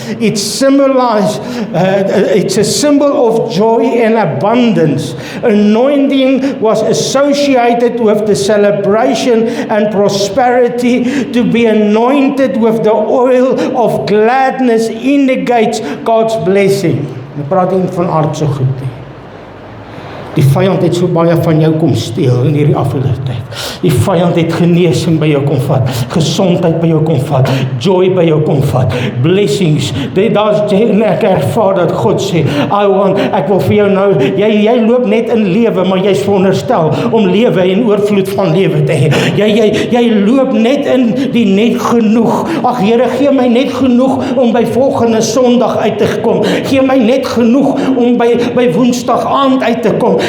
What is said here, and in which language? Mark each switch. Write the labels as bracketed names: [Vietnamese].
[English] It's a symbol of joy and abundance. Anointing was associated with the celebration and prosperity. To be anointed with the oil of gladness indicates God's blessing. [Afrikaans] Nou praat nie van aardse goed nie. Die vyand het so baie van jou kom steel in hierdie afgelope tyd. Die vyand het genesing by jou kom vat, gesondheid by jou kom vat, joy by jou kom vat, blessings. Ek ervaar dat God sê, ek wil vir jou nou, jy loop net in lewe, maar jy's veronderstel om lewe en oorvloed van lewe te hê. Jy loop net in die net genoeg. Ag Here, gee my net genoeg om by volgende Sondag uit te kom. Gee my net genoeg om by Woensdag aand uit te kom.